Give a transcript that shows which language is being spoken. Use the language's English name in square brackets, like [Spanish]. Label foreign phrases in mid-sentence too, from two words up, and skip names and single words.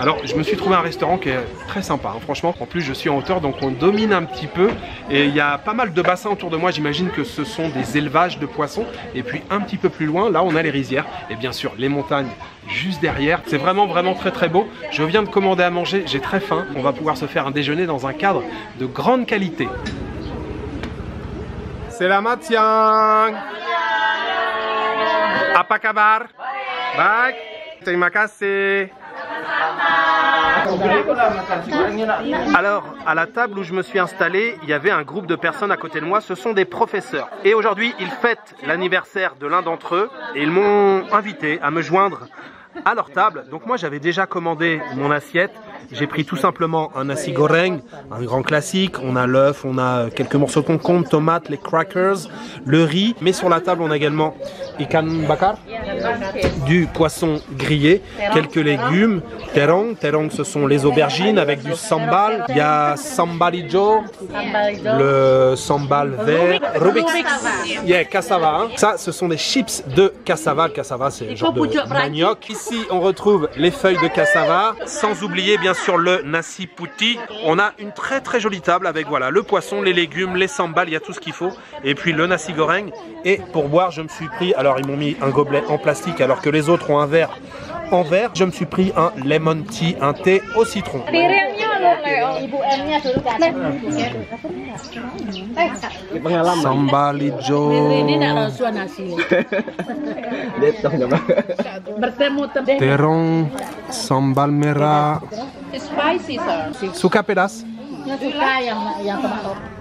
[French] Alors je me suis trouvé un restaurant qui est très sympa, hein, franchement. En plus je suis en hauteur donc on domine un petit peu et il y a pas mal de bassins autour de moi. J'imagine que ce sont des élevages de poissons. Et puis un petit peu plus loin, là on a les rizières et bien sûr les montagnes juste derrière. C'est vraiment très très beau. Je viens de commander à manger, j'ai très faim. On va pouvoir se faire un déjeuner dans un cadre de grande qualité. [Indonesian] Selamat siang. Apa kabar? Baik, terima kasih. [French] Alors, à la table où je me suis installé, il y avait un groupe de personnes à côté de moi, ce sont des professeurs. Et aujourd'hui, ils fêtent l'anniversaire de l'un d'entre eux et ils m'ont invité à me joindre à leur table. Donc moi, j'avais déjà commandé mon assiette. J'ai pris tout simplement un [Indonesian] nasi goreng, [French] un grand classique. On a l'œuf, on a quelques morceaux de concombre, tomates, les crackers, le riz. Mais sur la table, on a également [Indonesian] ikan bakar, [French] du poisson grillé, quelques légumes, terong. Terong, ce sont les aubergines avec du sambal. Il y a [Indonesian] sambal hijau, [French] le sambal vert, Rubik's, yeah, cassava. Hein. Ça, ce sont des chips de cassava. Le cassava, c'est un genre de manioc. Ici, on retrouve les feuilles de cassava, sans oublier bien sûr le [Indonesian] nasi putih. [French] On a une très jolie table avec voilà le poisson, les légumes, les sambal, il y a tout ce qu'il faut. Et puis le [Indonesian] nasi goreng. [French] Et pour boire, je me suis pris, alors ils m'ont mis un gobelet en plastique alors que les autres ont un verre en verre. Je me suis pris un [English] lemon tea, [French] un thé au citron. [Indonesian] Sambal hijau. Terong, sambal merah. [English] Spicy, sir. [Indonesian] Suka pedas? Suka yang tomato.